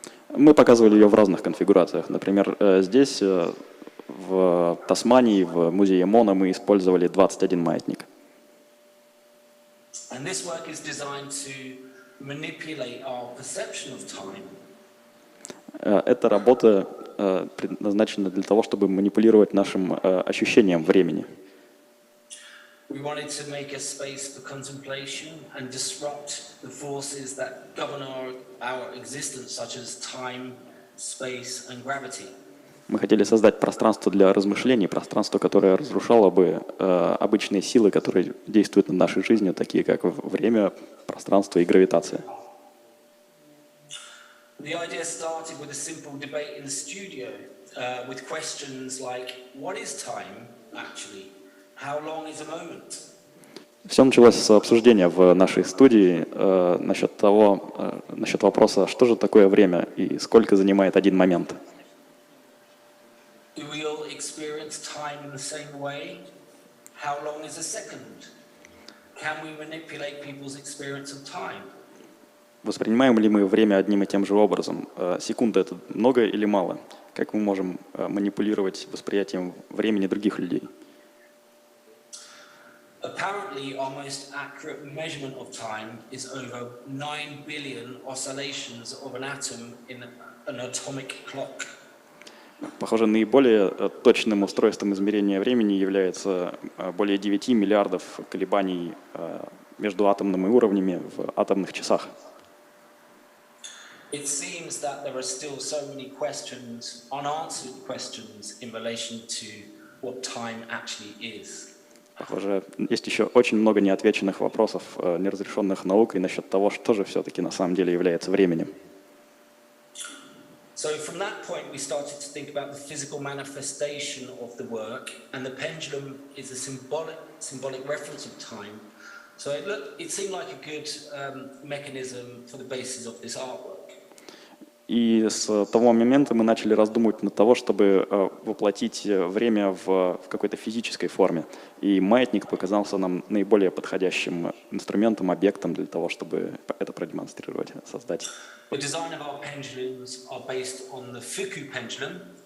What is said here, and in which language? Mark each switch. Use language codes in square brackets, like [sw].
[ru] Мы показывали ее в разных конфигурациях. Например, здесь, в Тасмании, в музее Мона, мы использовали 21 маятник. [en] And this work is designed to manipulate our perception of time. [ru] Эта работа предназначена для того, чтобы манипулировать нашим ощущением времени. [en] We wanted to make a space for contemplation and disrupt the forces that govern our existence, such as time, space, and gravity. [ru] Мы хотели создать пространство для размышлений, пространство, которое разрушало бы обычные силы, которые действуют над нашей жизнью, такие как время, пространство и гравитация. [en] The idea started with a simple debate in the studio, with questions like, what is time actually? How long is a moment? [ru] Все началось с обсуждения в нашей студии насчет вопроса, что же такое время и сколько занимает один момент. [en] Do we all experience time in the same way? How long is a second? Can we manipulate people's experience of time? [ru] Воспринимаем ли мы время одним и тем же образом? Секунда — это много или мало? Как мы можем манипулировать восприятием времени других людей? [en] Apparently, our most accurate measurement of time is over 9 billion oscillations of an atom in an atomic clock. [ru] Похоже, наиболее точным устройством измерения времени является более 9 миллиардов колебаний между атомными уровнями в атомных часах. [en] It seems that there are still so many questions, unanswered questions, in relation to what time actually is. [ru] Похоже, есть еще очень много неотвеченных вопросов, неразрешенных наукой насчет того, что же все-таки на самом деле является временем. [en] So from that point, we started to think about the physical manifestation of the work, and the pendulum is a symbolic reference of time. So it seemed like a good mechanism for the basis of this artwork. [ru] И с того момента мы начали раздумывать над того, чтобы воплотить время в какой-то физической форме. И маятник показался нам наиболее подходящим инструментом, объектом для того, чтобы это продемонстрировать, создать. [en] The design of our pendulums are based on the Foucault pendulum.